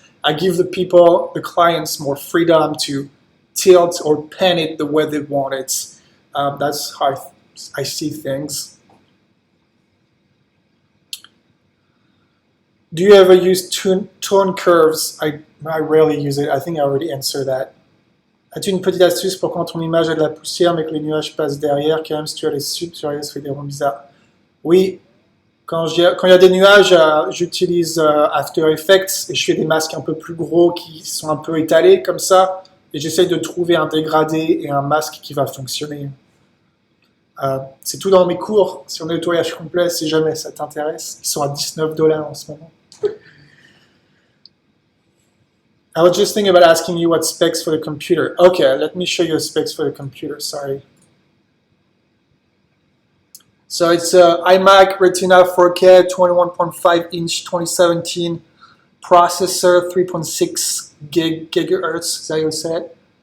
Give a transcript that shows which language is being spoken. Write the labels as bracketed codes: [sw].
[en] I give the clients more freedom to tilt or pan it the way they want it. That's how I see things. Do you ever use tone curves? I rarely use it. I think I already answered that. [fr] As-tu une petite astuce pour quand ton image a de la poussière mais que les nuages passent derrière, quand même si tu as les subs sur les ça fait des ronds bizarres? Oui, quand il y a des nuages, j'utilise After Effects et je fais des masques un peu plus gros qui sont un peu étalés comme ça. Et j'essaye de trouver un dégradé et un masque qui va fonctionner. C'est tout dans mes cours sur le nettoyage complet si jamais ça t'intéresse. Ils sont à $19 en ce moment. [en] I was just thinking about asking you what specs for the computer. Okay, let me show you the specs for the computer, sorry. So it's a iMac Retina 4K 21.5-inch 2017 processor, 3.6 gigahertz, is that how you say it?